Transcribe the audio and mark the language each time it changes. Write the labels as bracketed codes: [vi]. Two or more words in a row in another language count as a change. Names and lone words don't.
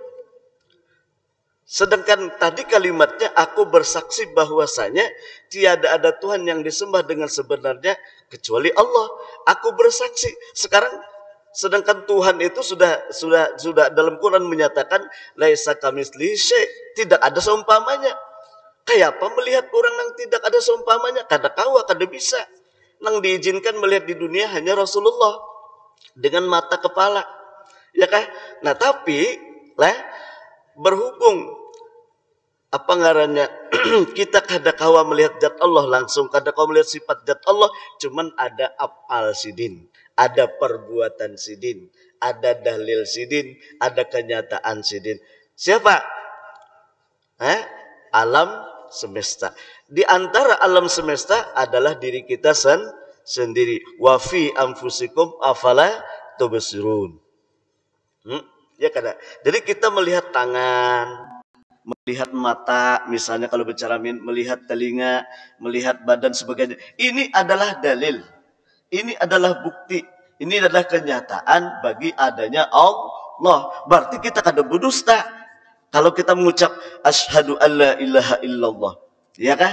[id] Sedangkan tadi kalimatnya, aku bersaksi bahwasanya tiada ada Tuhan yang disembah dengan sebenarnya kecuali Allah. Aku bersaksi. Sekarang sedangkan Tuhan itu sudah dalam Quran menyatakan [ar] ليس كمثله شيء', [id] tidak ada seumpamanya. Kayak apa melihat orang yang tidak ada seumpamanya? [bjn] Kada kawa, kada bisa. [id] Nang diizinkan melihat di dunia hanya Rasulullah dengan mata kepala. Ya kan? Nah, tapi berhubung apa ngarannya kita kada kawa melihat zat Allah langsung, kada kawa melihat sifat zat Allah, cuman ada af'al sidin, ada perbuatan sidin, ada dalil sidin, ada kenyataan sidin. Siapa? Alam semesta. Di antara alam semesta adalah diri kita sendiri. [ar] وفي أنفسكم أفلا تبصرون. [bjn] Ya kada. [id] Jadi kita melihat tangan, melihat mata, misalnya kalau bicara melihat telinga, melihat badan sebagainya. Ini adalah dalil. Ini adalah bukti. Ini adalah kenyataan bagi adanya Allah. Berarti kita kada berdusta. Kalau kita mengucap [ar] أشهد أن لا إله إلا الله, [id] ya kah?